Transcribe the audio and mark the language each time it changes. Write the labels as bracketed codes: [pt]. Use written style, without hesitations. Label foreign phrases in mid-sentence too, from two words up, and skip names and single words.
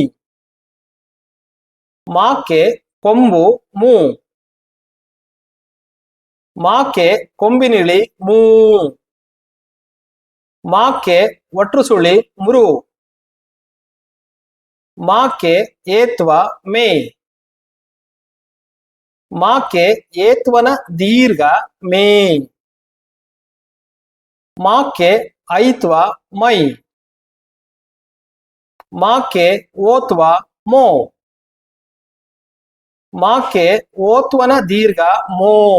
[kn] ಮಾಕ್ಕೆ ಕೊಂಬು ಮೂ. ಮಾಕ್ಕೆ ಕೊಂಬಿನಿಳಿ ಮೂ. ಮಾಕೆ ಒಟ್ರು ಸುಳಿ ಮುರು. ಮಾಕೆ ಏತ್ವ ಮೇ. ಮಾಕೆ ಏತ್ವನ ದೀರ್ಘ ಮೇ. ಮಾಕೆ ಐತ್ವ ಮೈ. ಮಾಕೆ ಓತ್ವ ಮೋ. ಮಾಕೆ ಓತ್ವನ ದೀರ್ಘ ಮೋ.